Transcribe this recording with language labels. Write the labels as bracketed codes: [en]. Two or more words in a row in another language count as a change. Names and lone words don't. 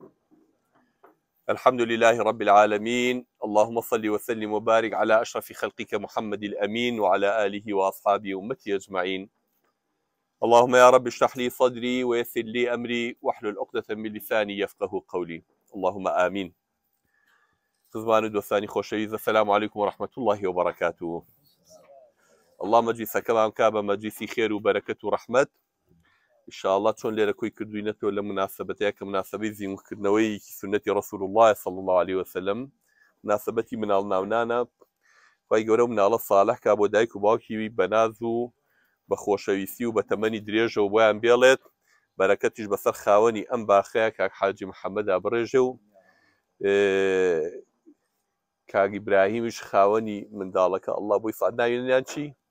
[ar] الحمد لله رب العالمين، اللهم صل وسلم وبارك على أشرف خلقك محمد الأمين وعلى آله وأصحابه أمته أجمعين. اللهم يا رب اشرح لي صدري ويسر لي أمري واحلل عقدة من لساني يفقه قولي، اللهم آمين. [ckb] خزمان دوستانی خۆشەویست، [ar] السلام عليكم ورحمة الله وبركاته. [ckb] الله مجلسەکەمان کا بە مەجلیسی خێر و بەرەکەت و ڕەحمەت. ئینشاءالله چۆن لێرە کۆی کردوینەتەوە لە مناسبەتەیە کە مناسبەی زیینکردنەوەی سنەتی [ar] رسول الله صلى الله عليه وسلم، [ckb] مناسبەتی مناڵ ناونانە. خی گەورە مناڵە ساڵح کا بۆ دایک و باوکی بەناز و بە خۆشەویستی و بە تەمەنی درێژە و بۆیان بێڵێت بەرەکەتیش بەسەر خاوەنی ئەم باخەیە کاک حاجی محەممەدا بڕێژە و کاک ئیبراهیمیش خاوەنی منداڵەکە ئەڵڵا بۆی سعد ناوێنیان چی؟